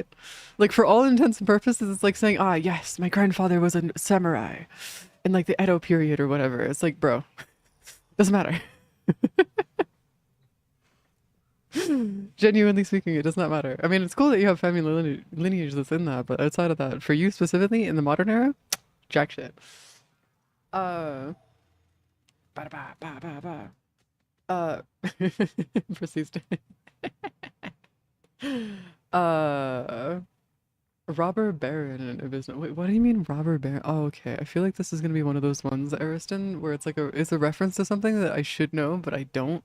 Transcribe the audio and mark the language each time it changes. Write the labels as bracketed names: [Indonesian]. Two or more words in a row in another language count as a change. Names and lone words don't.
[English] Like for all intents and purposes, it's like saying, ah, yes, my grandfather was a samurai in like the Edo period or whatever. It's like, bro, doesn't matter. Genuinely speaking, it does not matter. I mean, it's cool that you have family lineage that's in that, but outside of that, for you specifically in the modern era, jack shit. Uh, ba ba ba ba ba. Proceeds to. uh, Robber Baron and Abysmal. Wait, what do you mean Robber Baron? Oh, okay. I feel like this is gonna be one of those ones, Ariston, where it's a reference to something that I should know, but I don't.